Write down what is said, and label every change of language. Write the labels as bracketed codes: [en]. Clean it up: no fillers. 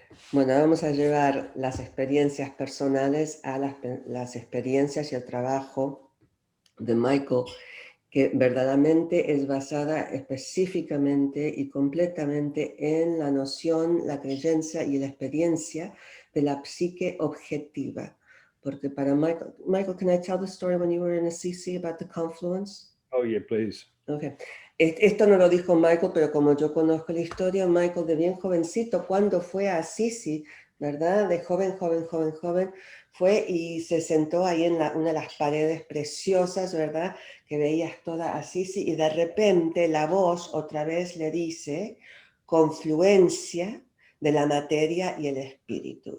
[es] Bueno, vamos a llevar las experiencias personales a las experiencias y el trabajo de Michael, que verdaderamente es basada específicamente y completamente en la noción, la creencia y la experiencia de la psique objetiva. Porque para Michael, [en] can I tell the story when you were in Assisi about the confluence? Oh, yeah, please. Okay. [es] Esto no lo dijo Michael, pero como yo conozco la historia, Michael de bien jovencito, cuando fue a Assisi, ¿verdad? De joven, fue y se sentó ahí en una de las paredes preciosas, ¿verdad? Que veías toda Assisi y de repente la voz otra vez le dice confluencia de la materia y el espíritu.